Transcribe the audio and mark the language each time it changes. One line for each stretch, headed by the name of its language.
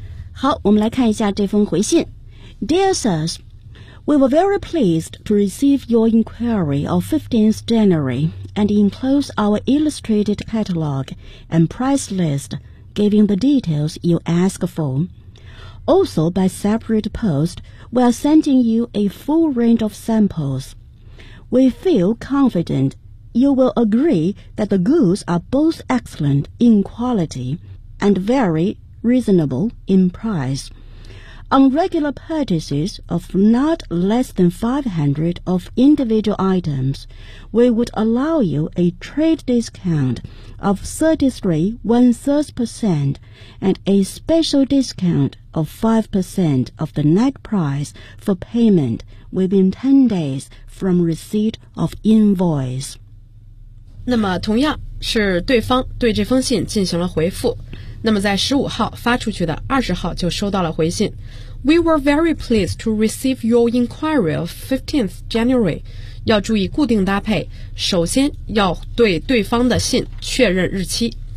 Chinese: 好，我们来看一下这封回信。
English: Dear Sirs, We were very pleased to receive your inquiry of 15th January and enclose our illustrated catalog and price list giving the details you ask forAlso, by separate post, we are sending you a full range of samples. We feel confident you will agree that the goods are both excellent in quality and very reasonable in price. On regular purchases of not less than 500 of individual items, we would allow you a trade discount of 33.13% and a special discount of 5% of the net price for payment within 10 days from receipt of invoice.
Chinese: 那么同样是对方对这封信进行了回复，那么在15号发出去的20号就收到了回信。
English: We were very pleased to receive your inquiry of 15th January。
Chinese: 要注意固定搭配，首先要对对方的信确认日期。